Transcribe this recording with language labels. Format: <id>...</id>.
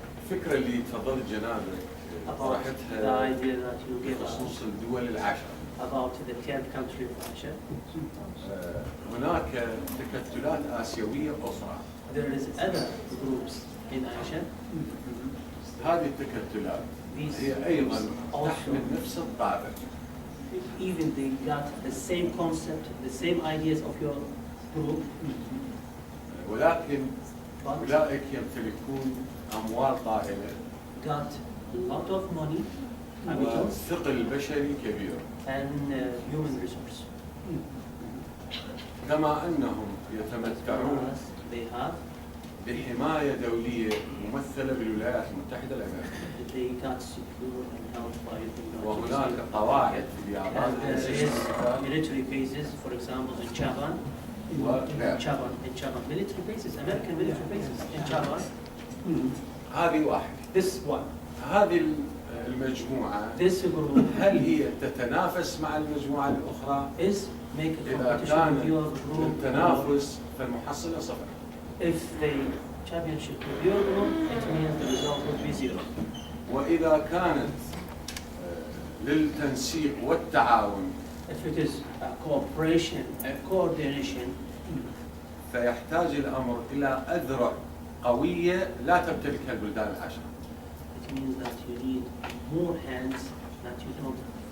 <ar>الفكرة اللي تفضلت جنابك طرحتها بخصوص الدول العشر.</ar> <en>About the 10th country of Asia.</en> <ar>هناك تكتلات آسيوية أخرى.</ar> <en>There is other groups in Asia.</en> <ar>هذه التكتلات هي أيضا تحمل نفس الطابع.</ar> <en>Even they got the same concept, the same ideas of your group.</en> <ar>ولكن أولئك يمتلكون أموال طائلة.</ar> <en>Got a lot of money.</en> <ar>والثقل بشري كبير.</ar> <en>And human resource.</en> <ar>كما أنهم يتمتعون</ar> <en>They have.</en> <ar>بحماية دولية ممثلة بالولايات المتحدة الأمريكية.</ar> <en>They got secure and held by the</en> <ar>وهناك قواعد في اليابان.</ar> <en>military bases, for example, in Japan. In Japan, military bases, American military bases in Japan.</en> <ar>هذه واحد.</ar> <en>This one.</en> <ar>هذه المجموعة</ar> <en>This group.</en> <ar>هل هي تتنافس مع المجموعة الأخرى؟ إذا كان التنافس فالمحصلة صفر.</ar> <en>If the championship with your group, it means the result would be zero.</en> <ar>وإذا كانت للتنسيق والتعاون.</ar> <en>If it is a cooperation, a coordination.</en> <ar>فيحتاج الأمر إلى أذرع قوية لا تمتلكها البلدان العشر.</ar> <en>It means that you need more hands that you don't have.</en>